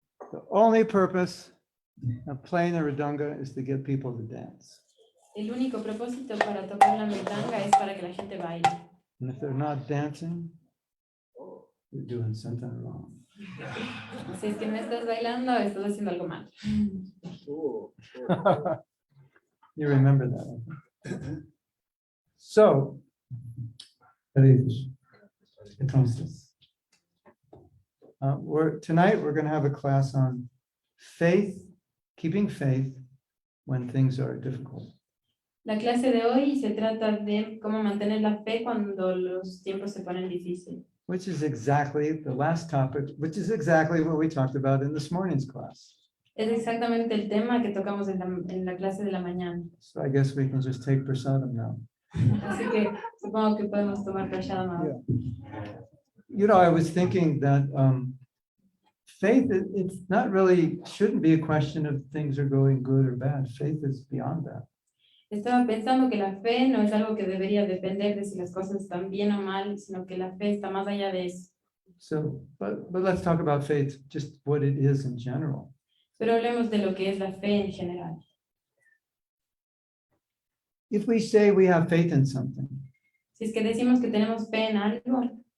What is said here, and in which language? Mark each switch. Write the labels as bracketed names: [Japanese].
[English] The only purpose of playing the Radanga is to get people to dance. [Spanish] El único propósito para tocar la mridanga es para que la gente baile. [English] And if they're not dancing, you're doing something wrong. [Spanish] Si es que no estás bailando, estás haciendo algo mal. [English] You remember that. I think. So, Hare Krishna. Entonces, tonight we're going to have a class on faith, keeping faith when things are difficult. [Spanish] La clase de hoy se trata de cómo mantener la fe cuando los tiempos se ponen difíciles. [English] Which is exactly the last topic, which is exactly what we talked about in this morning's class. [Spanish] Es exactamente el tema que tocamos en la clase de la mañana. [English] So I guess we can just take prasadam now. [Spanish] Así que supongo que podemos tomar prashadam ahora. [English] You know, I was thinking that faith, it's not really, shouldn't be a question of things are going good or bad. Faith is beyond that. [Spanish] Estaba pensando que la fe no es algo que debería depender de si las cosas están bien o mal, sino que la fe está más allá de eso. [English] So, but let's talk about faith, just what it is in general. [Spanish] Pero hablemos de lo que es la fe en general. [English] If we say we have faith in something, [Spanish] Si es que decimos que tenemos fe en algo,